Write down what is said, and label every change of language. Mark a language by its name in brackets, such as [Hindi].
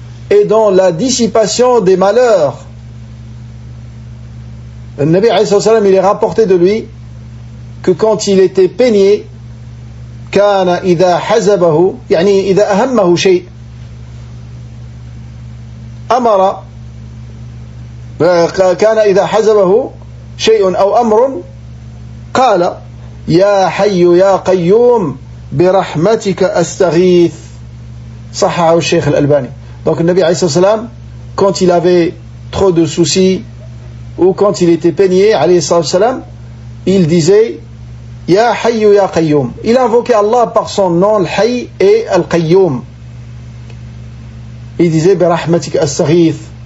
[French] Et dans la dissipation des malheurs. Le Nabi alayhi salam, il est rapporté de lui que quand il était peigné, [Arabic] كان إذا حزبه يعني إذا أهمه شيء أمر كان إذا حزبه شيء أو أمر قال يا حي يا قيوم برحمتك أستغيث صححه الشيخ الألباني. [French] Donc le Nabi alayhi salam, quand il avait trop de soucis ou quand il était peigné alayhi salam, il disait [Arabic] Ya Hayyu Ya Qayyum. [French] Il invoquait Allah par son nom, Al-Hayy et Al-Qayyum. Il disait [Arabic] Bi rahmatika astaghith.